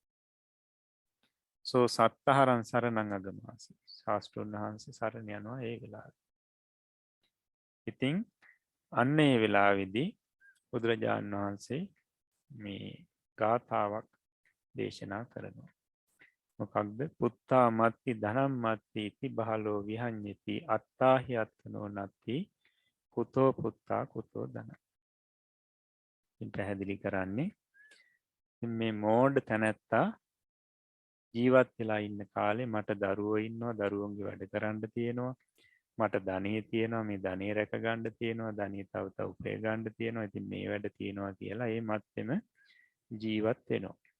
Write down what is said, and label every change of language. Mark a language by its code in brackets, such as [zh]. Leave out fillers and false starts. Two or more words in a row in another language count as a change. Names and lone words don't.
[pi] සෝ සත්තහරං සරණං අගමාසි. [si] ශාස්ත්‍රඥ වහන්සේ සරණ යනවා ඒ වෙලාවේ. ඉතින් අන්න ඒ වෙලාවේදී බුදුරජාණන් වහන්සේ මේ ගාථාවක් දේශනා කරනවා. [pi] මොකක්ද? පුත්තා මත්ති ධනම් මත්ති ඉති බහලෝ විහඤ්ඤති අත්තාහි අත්තනෝ නත්ති කුතෝ පුත්තා කුතෝ ධන. [si] ඉතින් පැහැදිලි කරන්නේ මේ මෝඩ තැනැත්තා ජීවත් වෙලා ඉන්න කාලේ මට දරුවෝ ඉන්නවා, දරුවන්ගේ වැඩ කරන්න තියෙනවා, මට ධනෙ තියෙනවා, මේ ධනෙ රැක ගන්න තියෙනවා, ධනෙ තව තව උපය ගන්න තියෙනවා, ඉතින් මේ වැඩ තියෙනවා කියලා ඒ මත්තෙම ජීවත් වෙනවා.